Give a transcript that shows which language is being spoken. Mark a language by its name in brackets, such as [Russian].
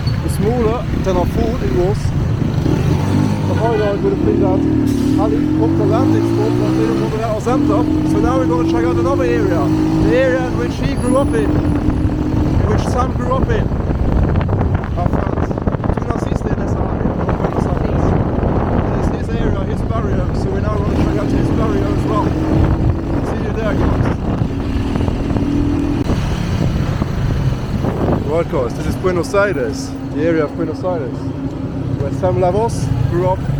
[English] Smaller than I thought it was. The highlight would have been that helicopter landing spot, but they don't want to let us enter. So now we're going to check out another area. The area in which he grew up in which Sam grew up in. Our friends. [Spanish] Tú naciste en esa área, no Buenos Aires. [English] It's his area, his barrio, so we're now going to check out his barrio as well. See you there guys. Right guys, this is Buenos Aires, the area of Buenos Aires, where Samm La Voz grew up.